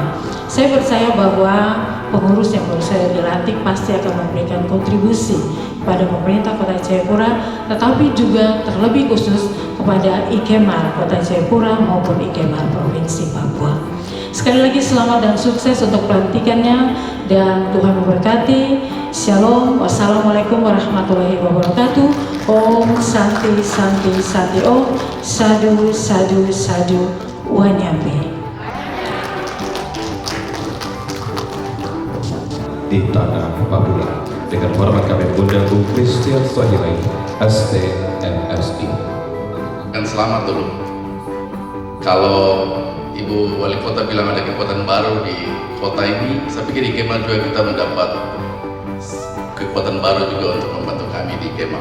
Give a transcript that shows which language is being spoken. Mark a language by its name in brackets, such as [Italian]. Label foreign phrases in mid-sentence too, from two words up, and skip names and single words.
[Indonesian] Saya percaya bahwa pengurus yang baru saja dilantik pasti akan memberikan kontribusi kepada pemerintah Kota Jayapura, tetapi juga terlebih khusus kepada Ikemar Kota Jayapura maupun Ikemar Provinsi Papua. Sekali lagi selamat dan sukses untuk pelantikannya dan Tuhan memberkati. [Arabic] Shalom, wassalamualaikum warahmatullahi wabarakatuh. [Sanskrit] Om Santi Santi Santi Om, Sadu Sadu Sadu Wanyambe. [Indonesian] Di tanah Papua, dengan hormat kami mengundang Bung Christian Swahili, ST MSI. Kan selamat dulu. Kalau Ibu Wali Kota bilang ada kekuatan baru di kota ini, saya pikir di Kemah juga kita mendapat kekuatan baru juga untuk membantu kami di Kemah.